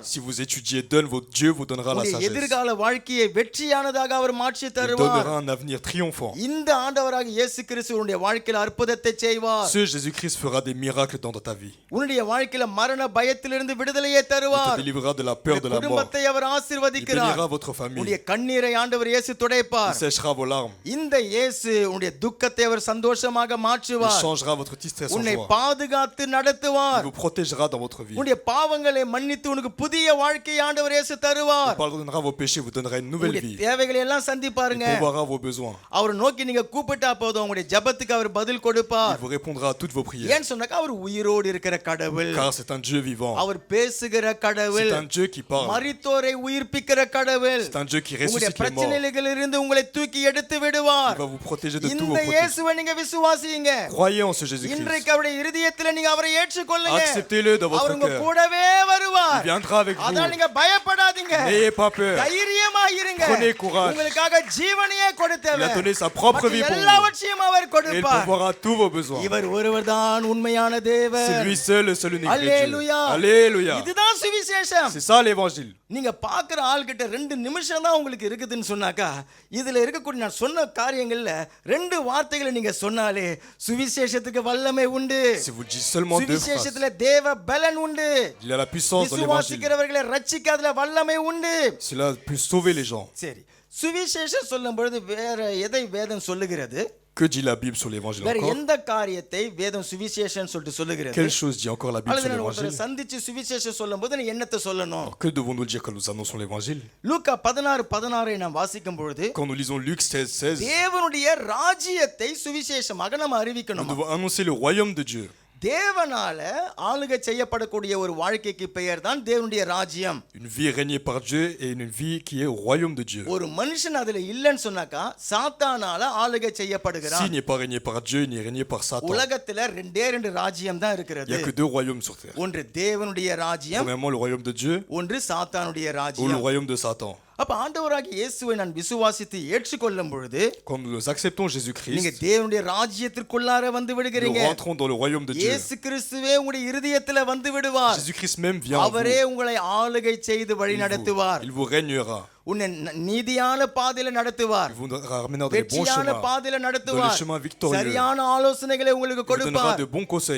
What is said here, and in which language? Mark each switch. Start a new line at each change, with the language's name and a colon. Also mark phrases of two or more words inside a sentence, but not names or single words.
French: Si vous étudiez, Dieu vous donnera la
Tamil: உங்களுடைய
French: sagesse.
Tamil: எதிர்கால வாழ்க்கையை வெற்றியானதாக அவர் மாற்றி
French: Il
Tamil: தருவார்.
French: donnera un avenir triomphant.
Tamil: இந்த ஆண்டவராக இயேசு கிறிஸ்து உன்னுடைய வாழ்க்கையில அற்புதத்தை செய்வார்.
French: Ce Jésus-Christ fera des miracles dans ta vie.
Tamil: உன்னுடைய வாழ்க்கையில மரண பயத்திலிருந்து விடுதலையை
French: Il
Tamil: தருவார்.
French: te délivrera de la peur de la mort.
Tamil: குடும்பத்தை அவர்
French: Il
Tamil: ஆசீர்வதிக்கிறார்.
French: bénira votre famille.
Tamil: உன்னுடைய கண்ணீரை ஆண்டவர் இயேசு
French: Il
Tamil: துடைப்பார்.
French: séchera vos larmes.
Tamil: இந்த இயேசு உன்னுடைய துக்கத்தை அவர் சந்தோஷமாக
French: Il
Tamil: மாற்றுவார்.
French: changera votre tristesse en
Tamil: உன்னை
French: joie.
Tamil: பாதுகாத்து
French: Il
Tamil: நடத்துவார்.
French: vous protégera dans votre vie.
Tamil: உன்னுடைய பாவங்களை மன்னித்து உனக்கு புதிய வாழ்க்கையை ஆண்டவர் இயேசு
French: Il
Tamil: தருவார்.
French: pardonnera vos péchés, vous donnera une nouvelle
Tamil: உங்களுடைய
French: vie.
Tamil: தேவைகளை எல்லாம்
French: Il
Tamil: சந்திப்பாருங்க.
French: pourvoira vos besoins.
Tamil: அவர் நோக்கி நீங்க கூப்பிட்டா போதும் உங்களுடைய ஜெபத்துக்கு அவர் பதில் கொடுப்பார்.
French: Il vous répondra à toutes vos prières.
Tamil: ஏன் சொன்னாக்கா அவர் உயிரோடு இருக்கிற கடவுள்.
French: Car c'est un Dieu vivant.
Tamil: அவர் பேசுகிற கடவுள்.
French: C'est un Dieu qui parle.
Tamil: மரித்தோரை உயிர்ப்பிக்கிற கடவுள்.
French: C'est un Dieu qui
Tamil: உங்களுடைய
French: ressuscite les morts.
Tamil: பிரச்சனைகளிலிருந்து உங்களை தூக்கி எடுத்து விடுவார்.
French: Il va vous protéger de tous vos
Tamil: இந்த
French: protèges.
Tamil: இயேசுவை நீங்க விசுவாசிங்க.
French: Croyez en ce Jésus-Christ.
Tamil: இன்றைக்கு அவருடைய இருதயத்தில் நீங்க அவரை ஏற்றுக்கொள்ளுங்க.
French: Acceptez-le dans
Tamil: அவர்
French: votre
Tamil: உங்க
French: cœur.
Tamil: கூடவே வருவார்.
French: Il viendra avec vous.
Tamil: அதான் நீங்க பயப்படாதீங்க.
French: N'ayez pas peur.
Tamil: தைரியமா இருங்க.
French: Prenez courage.
Tamil: உங்களுக்காக ஜீவனையே
French: Il
Tamil: கொடுத்தவர்.
French: a donné sa propre vie pour vous.
Tamil: எல்லாவற்றையும் அவர்
French: Et il
Tamil: கொடுப்பார்.
French: pourvoira tous vos besoins.
Tamil: இவர் ஒருவர்தான் உண்மையான
French: C'est
Tamil: தேவன்.
French: lui seul, le seul unique vrai Dieu.
Tamil: அல்லேலூயா.
French: Alléluia.
Tamil: இதுதான் சுவிசேஷம்.
French: C'est ça l'évangile.
Tamil: நீங்க பாக்குற ஆள்கிட்ட 2 நிமிஷம் தான் உங்களுக்கு இருக்குதுன்னு சொன்னாக்கா இதுல இருக்கக்கூடிய நான் சொன்ன காரியங்கள்ல 2 வார்த்தைகளை நீங்க சொன்னாலே சுவிசேஷத்துக்கு வல்லமை உண்டு.
French: Si vous dites seulement 2 phrases,
Tamil: சுவிசேஷத்துல தேவ பலன் உண்டு.
French: il y a la puissance dans l'évangile.
Tamil: விசுவாசிக்கிறவர்களை ரட்சிக்கிறதுல வல்லமை உண்டு.
French: Cela peut sauver les gens.
Tamil: சரி, சுவிசேஷம் சொல்லும் பொழுது வேற எதை வேதம் சொல்லுகிறது?
French: Que dit la Bible sur l'évangile
Tamil: வேற
French: encore?
Tamil: எந்த காரியத்தை வேதம் சுவிசேஷம் சொல்லிட்டு சொல்லுகிறது?
French: Quelle chose dit encore la Bible
Tamil: அல்லது
French: sur
Tamil: நான் ஒருத்தரை
French: l'évangile?
Tamil: சந்திச்சு சுவிசேஷம் சொல்லும்போது நீ என்னத்தை சொல்லணும்?
French: Alors, que devons-nous dire quand nous annonçons l'évangile?
Tamil: லூக்கா 16:16 நாம் வாசிக்கும் பொழுது
French: Quand nous lisons Luc 16:16,
Tamil: தேவனுடைய ராஜ்யத்தை சுவிசேஷமாக நம்ம
French: nous
Tamil: அறிவிக்கணும்.
French: devons annoncer le royaume de Dieu.
Tamil: தேவனால ஆளுகை செய்யப்படக்கூடிய ஒரு வாழ்க்கைக்கு பெயர் தான் தேவனுடைய ராஜ்யம்.
French: Une vie régnée par Dieu et une vie qui est au royaume de Dieu.
Tamil: ஒரு மனுஷன் அதுல இல்லன்னு சொன்னாக்கா சாத்தானால ஆளுகை செய்யப்படுகிறான்.
French: S'il n'est pas régné par Dieu, il n'est régné par Satan.
Tamil: உலகத்துல 2 ராஜ்யம் தான்
French: Il n'y
Tamil: இருக்கிறது.
French: a que 2 royaumes sur terre.
Tamil: ஒன்று தேவனுடைய ராஜ்யம்,
French: Premièrement, le royaume de Dieu
Tamil: ஒன்று சாத்தானுடைய
French: ou le
Tamil: ராஜ்யம்.
French: royaume de Satan.
Tamil: அப்ப ஆண்டவராகிய இயேசுவை நான் விசுவாசித்து ஏற்றுக்கொள்ளும் பொழுது
French: Quand nous acceptons
Tamil: நீங்க
French: Jésus-Christ,
Tamil: தேவனுடைய ராஜ்யத்திற்குள்ளார வந்து
French: nous
Tamil: விடுகிறீங்க.
French: rentrons dans le royaume de Dieu.
Tamil: இயேசு கிறிஸ்துவே உங்களுடைய இருதயத்துல வந்து விடுவார்.
French: Jésus-Christ même vient en vous.
Tamil: அவரே உங்களை ஆளுகை செய்து வழி நடத்துவார்.
French: Il vous régnera.
Tamil: உன்னை நீதியான பாதையில நடத்துவார்,
French: Il vous ramènera dans les bons
Tamil: வெற்றியான
French: chemins,
Tamil: பாதையில
French: dans les
Tamil: நடத்துவார்,
French: chemins victorieux.
Tamil: சரியான ஆலோசனைகளை உங்களுக்கு
French: Il vous donnera
Tamil: கொடுப்பார்.
French: de bons conseils.